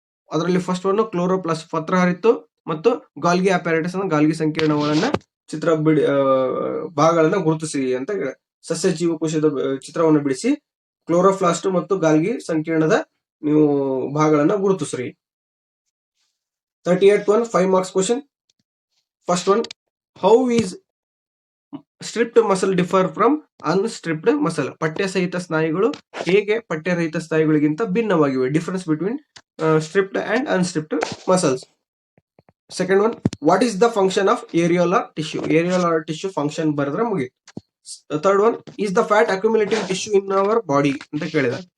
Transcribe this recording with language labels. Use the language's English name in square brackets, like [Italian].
[Kannada] ಅದರಲ್ಲಿ first one chloroplast ಪತ್ರಹರಿತ್ತು ಮತ್ತು Golgi apparatus ಅನ್ನು ಗಾಲ್ಗಿ ಸಂಕೀರ್ಣಗಳನ್ನ ಚಿತ್ರ ಭಾಗಗಳನ್ನ ಗುರುತಿಸಿ ಅಂತ ಹೇಳಿ ಸಸ್ಯ ಜೀವಕೋಶದ ಚಿತ್ರವನ್ನು ಬಿಡಿಸಿ ಕ್ಲೋರೋಪ್ಲಾಸ್ಟ್ ಮತ್ತು ಗಾಲ್ಗಿ ಸಂಕೀರ್ಣದ ನೀವು ಭಾಗಗಳನ್ನ ಗುರುತಿಸ್ರಿ. [English] 38th one, 5 marks question. First one, how is stripped muscle differ from unstripped muscle? [Kannada] ಪಠ್ಯ ಸಹಿತ ಸ್ನಾಯುಗಳು ಹೇಗೆ ಪಠ್ಯರಹಿತ ಸ್ನಾಯುಗಳಿಗಿಂತ ಭಿನ್ನವಾಗಿವೆ. [English] Difference between striped and unstriped muscles. Second one, what is the function of areolar tissue? Areolar tissue function [Kannada] ಬರೆದ್ರೆ ಮುಗಿತು. [English] third one, is the fat accumulating tissue in our body [Kannada] ಅಂತ ಕೇಳಿದ.